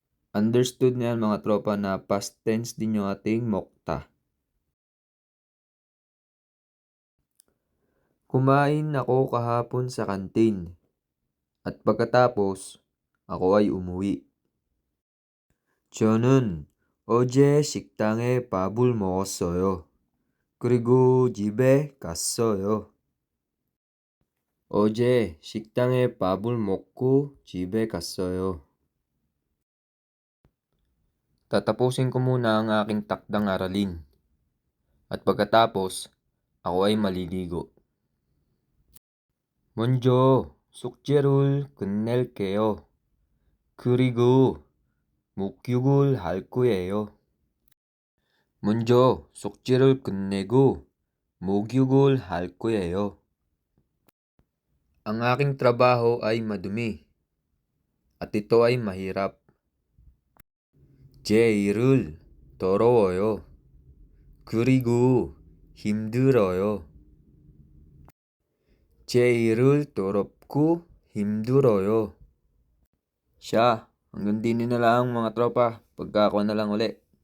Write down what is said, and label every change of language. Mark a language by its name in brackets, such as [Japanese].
[Filipino] Understood niyan mga tropa na past tense din yung ating mokta. Kumain ako kahapon sa kantin. At pagkatapos, ako ay umuwi. [Korean] 저는 어제 식당에 밥을 먹었어요. 그리고 집에 갔어요. 어제 식당에 밥을 먹고 집에 갔어요. [Filipino] Tatapusin ko muna ang aking takdang aralin. At pagkatapos, ako ay maliligo. [Korean] 먼저 숙제를 끝낼게요. 그리고 목욕을 할 거예요. 먼저 숙제를 끝내고 목욕을 할 거예요. [Filipino] Ang aking trabaho ay madumi at ito ay mahirap. [Korean] 제 일을 더러워요. 그리고 힘들어요. 제 일을 더럽고 힘들어요. [Filipino] Siya, hanggang din na lang mga tropa. Pagka ako na lang uli.